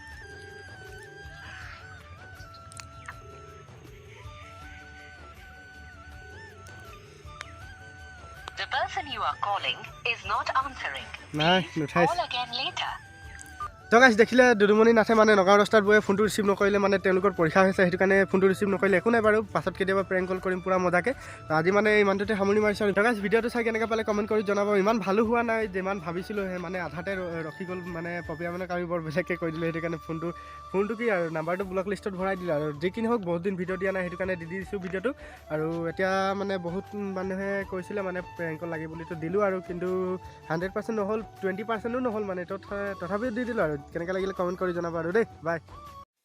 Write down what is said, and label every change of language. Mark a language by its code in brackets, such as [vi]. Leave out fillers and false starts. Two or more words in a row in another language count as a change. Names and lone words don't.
[en] The person you are calling is not answering. [as] নাই নুঠাইছে [en] Call again later. [as] তো গাইছ দেখিলে দুদুমণি নাথে মানে নগাঁও ৰাস্তাত বৈ ফোনটো ৰিচিভ নকৰিলে মানে তেওঁলোকৰ পৰীক্ষা হৈছে সেইটো কাৰণে ফোনটো ৰিচিভ নকৰিলে একো নাই বাৰু পাছত কেতিয়াবা [en] prank call [as] কৰিম পুৰা মজাকৈ আজি মানে ইমানটোতে সামৰি মাৰিছোঁ আৰু গাইছ ভিডিঅ'টো চাই কেনেকৈ পালে কমেণ্ট কৰি জনাব ইমান ভালো হোৱা নাই যিমান ভাবিছিলোঁ মানে আধাতে ৰখি গ'ল মানে পপিয়া মানে আমি বৰ বেলেগকৈ কৈ দিলোঁ সেইটো কাৰণে ফোনটো কি আৰু নাম্বাৰটো [en] block listত [as] ভৰাই দিলোঁ আৰু যিখিনি হওক বহুত দিন ভিডিঅ' দিয়া নাই সেইটো কাৰণে দি দিছোঁ ভিডিঅ'টো আৰু এতিয়া মানে বহুত মানুহে কৈছিলে মানে [en] prank call [as] লাগে বুলিতো দিলোঁ আৰু কিন্তু 100% নহ'ল 20%ও নহ'ল মানে তথাপিও দি দিলোঁ আৰু কেনেকৈ লাগিলে কমেণ্ট কৰি জনাব আৰু দেই বাই